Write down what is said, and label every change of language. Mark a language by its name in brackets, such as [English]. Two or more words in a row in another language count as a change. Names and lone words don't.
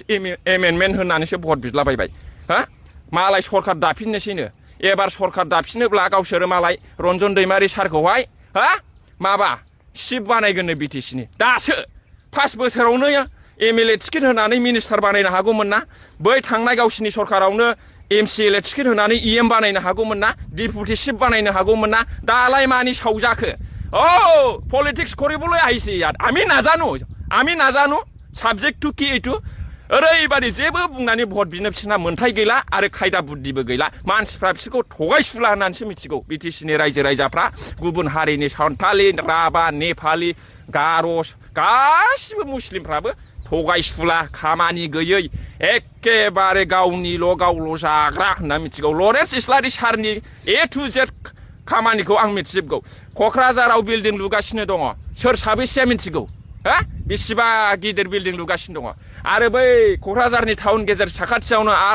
[Bodo] एमेन्डमेन्ट होननानैसो भट बिलाबायबाय मालाय सरखार दाफिननोसैनो एबार सरखार दाफिनोब्ला गावसोरो मालाय रन्जन दैमारि सारखौहाय माबा चिफ बानायगोननो बिटिसिनि दासो 5 बोसोरावनो एमएलए टिकेट होनानै मिनिस्टार बानायनो हागौमोन ना बै थांनाय गावसिनि सरकारावनो एमसिएलए टिकेट होनानै इएम बानायनो हागौमोन ना डिपुटि चिफ बानायनो हागौमोन ना दालाय मानि सावजाखो पलिटिक्स [Assamese] কৰিবলৈ আহিছে ইয়াত আমি নাজানো সাবজেক্ট টু কি এইটো [Bodo] ओरैबादि जेबो बुंनानै भट बिनो बिसोरना मोन्थाय गैला आरो खायदा बुद्धिबो गैला मानसिफ्रा बिसोरखौ थगायसुला होननानैसो मिथिगौ बिटिसिनि रायजो राजाफ्रा गुबुन हारिनि सान्थालि राभा नेपालि गार' गासिबो मुस्लिमफ्राबो थगायसुला खामानि गैयै एखेबारे गावल' जाग्रा होनना मिथिगौ लरेन्स इस्लारि सारनि ए टु जेड खामानिखौ आं मिथिजोबगौ क'क्राझाराव बिल्डिं लुगासिनो दङ सोर साबेसेया मिथिगौ बेसेबा गिदिर बिल्डिं लुगासिनो दङ आरो बै क'क्राझारनि टाउन गेजेर साखाथियावनो